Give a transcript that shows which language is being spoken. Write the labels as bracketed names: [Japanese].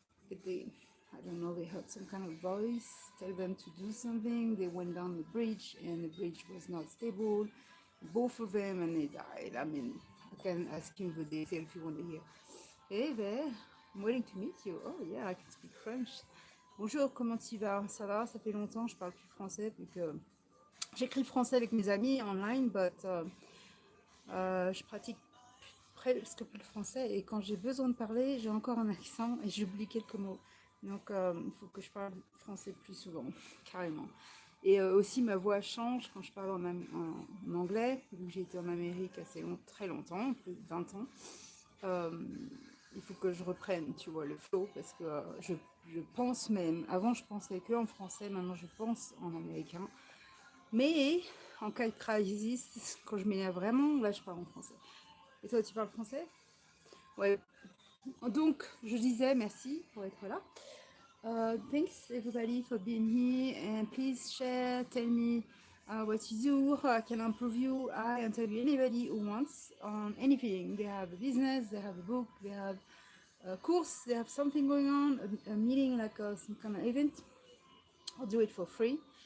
[English] I don't know, they heard some kind of voice tell them to do something. They went down the bridge, and the bridge was not stable. Both of them, and they died. I mean, I can ask him the detail if you want to hear. Hey there, I'm waiting to meet you. Oh yeah, I can speak French. [French] Bonjour, comment tu vas? Ça va, ça fait longtemps, je parle plus français, vu que j'écris français avec mes amis online, but je pratique presque plus le français, et quand j'ai besoin de parler, j'ai encore un accent et j'oublie quelques mots. Donc il faut que je parle français plus souvent, carrément. Et aussi ma voix change quand je parle en anglais, vu que j'ai été en Amérique très longtemps, plus de 20 ans. Il faut que je reprenne, tu vois, le flow, parce que je pense même, avant je pensais que en français, maintenant je pense en américain. Mais en cas de crisis, quand je m'énerve vraiment, là je parle en français. Et toi, tu parles français? Ouais. Donc, je disais merci pour être là. [English] Thanks everybody for being here, and please share, tell me what you do, how I can improve you. I interview anybody who wants on anything. They have a business, they have a book, they have a course, they have something going on, a meeting, like some kind of event. I'll do it for free.